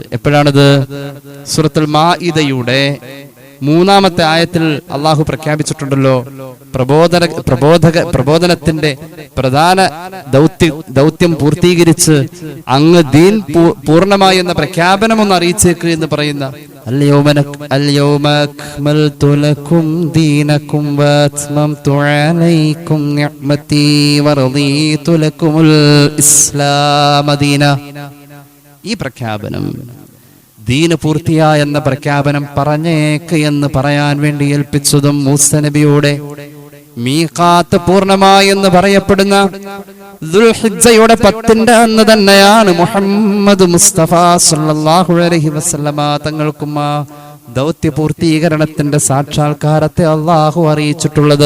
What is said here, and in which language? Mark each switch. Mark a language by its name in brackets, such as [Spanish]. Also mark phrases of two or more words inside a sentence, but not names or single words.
[Malayalam] എപ്പോഴാണിത്? സൂറത്തുൽ മാഇദയുടെ 3-ാമത്തെ ആയത്തിൽ അള്ളാഹു പ്രഖ്യാപിച്ചിട്ടുണ്ടല്ലോ, പ്രബോധനത്തിന്റെ പ്രധാന ദൗത്യം പൂർത്തീകരിച്ച് അങ്ങ് ദീൻ പൂർണ്ണമായി എന്ന പ്രഖ്യാപനം ഒന്ന് അറിയിച്ചേക്ക് എന്ന് പറയുന്ന [Arabic] اليوم أكملت لكم دينكم وأتممت عليكم نعمتي ورضيت لكم الإسلام دينا. [Malayalam] ഈ പ്രഖ്യാപനം, ദീന് പൂർത്തിയായ എന്ന പ്രഖ്യാപനം പറഞ്ഞേക്ക് എന്ന് പറയാൻ വേണ്ടി ഏൽപ്പിച്ചതും മൂസ നബിയുടെ മീഖാത്ത് പൂർണ്ണമായി എന്ന് പറയപ്പെടുന്ന ദുൽഹിജ്ജയുടെ 10ന്റെ അന്ന് തന്നെയാണ് മുഹമ്മദ് മുസ്തഫ [Arabic] صلى الله عليه وسلم [Malayalam] തങ്ങൾക്കും ആ ദൗത്യ പൂർത്തീകരണത്തിന്റെ സാക്ഷാത്കാരത്തെ അള്ളാഹു അറിയിച്ചിട്ടുള്ളത്.